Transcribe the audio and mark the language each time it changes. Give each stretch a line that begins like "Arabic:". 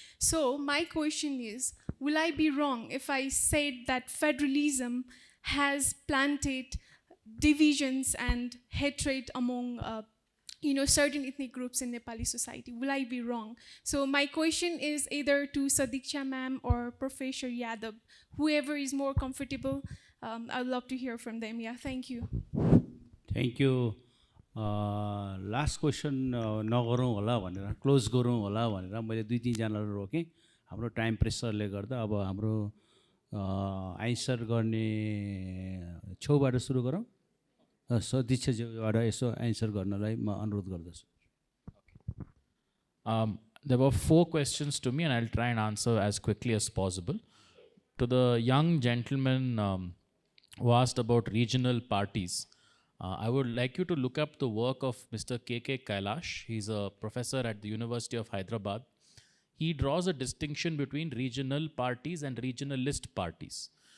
English: So my question is, will I be wrong if I said that federalism has planted divisions and hatred among certain ethnic groups in Nepali society? Will I be wrong? So my question is either to Sadikshya ma'am or Professor Yadav, whoever is more comfortable. I'd love to hear from them. Yeah, thank you. Thank you. Last question
Nepali: नगरौँ होला भनेर close गरौँ होला भनेर मैले 2-3 जनालाई रोकेँ हाम्रो time प्रेसरले गर्दा अब हाम्रो आन्सर गर्ने छेउबाट सुरु गरौँ सदीक्षाबाट यसो आन्सर गर्नलाई म अनुरोध गर्दछु
English: There were 4 questions to me and I'll try and answer as quickly as possible. To the young gentleman who asked about regional parties, I would like you to look up the work of Mr. K.K. Kailash. He's a professor at the University of Hyderabad. He draws a distinction between regional parties and regionalist parties.